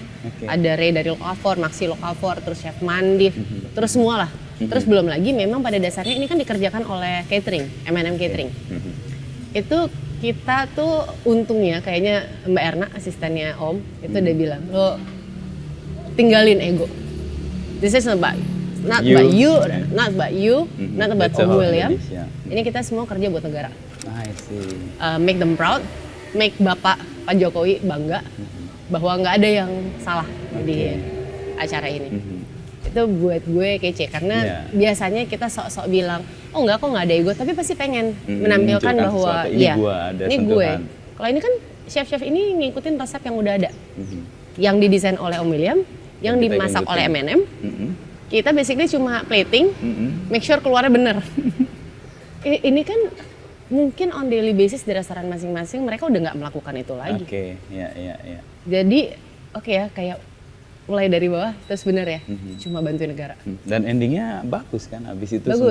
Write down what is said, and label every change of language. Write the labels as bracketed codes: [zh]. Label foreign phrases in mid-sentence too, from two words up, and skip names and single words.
[id] Ada Ray dari Locavor, Maxi Locavor, terus chef Mandif, terus semua lah. Terus belum lagi memang pada dasarnya ini kan dikerjakan oleh catering, M&M Catering. Itu kita tuh untungnya kayaknya Mbak Erna, asistennya Om, itu udah bilang, lo tinggalin ego. [en] This is not about you, not about you, not about That's a Om whole William. Indonesia. [id] Ini kita semua kerja buat negara. [en] I see. Make them proud, make [id] Bapak Pak Jokowi bangga bahwa nggak ada yang salah di acara ini. Itu buat gue kece karena biasanya kita sok-sok bilang, oh enggak kok nggak ada ego, tapi pasti pengen menampilkan bahwa ini gue ada ini sentuhan. gue. Kalau ini kan chef-chef ini ngikutin resep yang udah ada, yang didesain oleh Om William, yang Kita dimasak ikutin. oleh M&M. Kita basically cuma plating, [en] make sure [id] keluarnya bener. Ini kan mungkin [en] on daily basis [id] di restoran masing-masing mereka udah nggak melakukan itu lagi. Oke, ya. Jadi oke ya, kayak mulai dari bawah terus bener ya, cuma bantuin negara. Dan endingnya bagus kan, habis itu Bagus.